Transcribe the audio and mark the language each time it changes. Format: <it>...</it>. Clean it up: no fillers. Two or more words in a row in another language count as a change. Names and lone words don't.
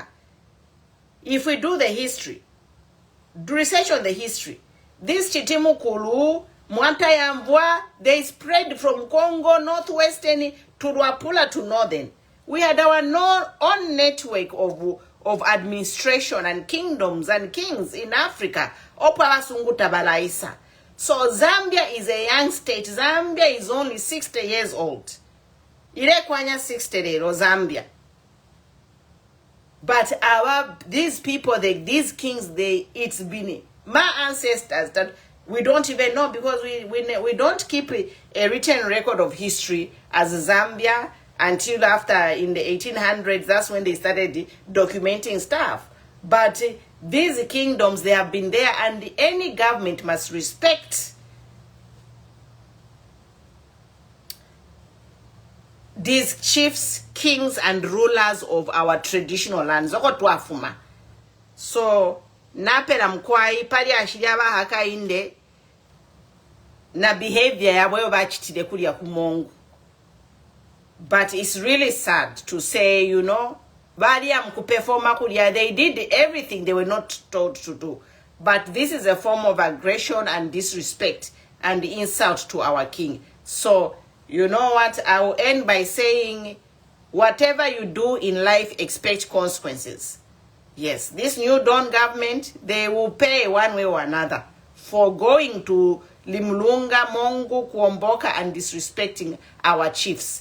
<en>If we do the history, do research on the history, this Chitimukulu, Mwantayambwa, they spread from Congo, northwestern, to Rwapula, to northern. We had our own network of administration and kingdoms and kings in Africa.</en> <bem>Opara Sunguta Balaisa.</bem> <en>So Zambia is a young state. Zambia is only 60 years old.</en> <bem>Ile kwanya 60 lero Zambia.</bem> <en>But these people, these kings, it's been my ancestors that we don't even know, because we don't keep a written record of history as Zambia until after in the 1800s. That's when they started documenting stuff. But these kingdoms, they have been there, and any government must respect these chiefs, kings, and rulers of our traditional lands.</en> <bem>So napera mkwai pali ashiraba haka inde na behavior yabwe bachitide kulia ku Mongu.</bem> <en>But it's really sad to say, you know,</en> <bem>balia mkuperforma kulia,</bem> <en>they did everything they were not told to do. But this is a form of aggression and disrespect and insult to our king. So you know what? I will end by saying, whatever you do in life, expect consequences. Yes, this new Dawn government, they will pay one way or another for going to Litunga, Mongu, Kuomboka, and disrespecting our chiefs.</en>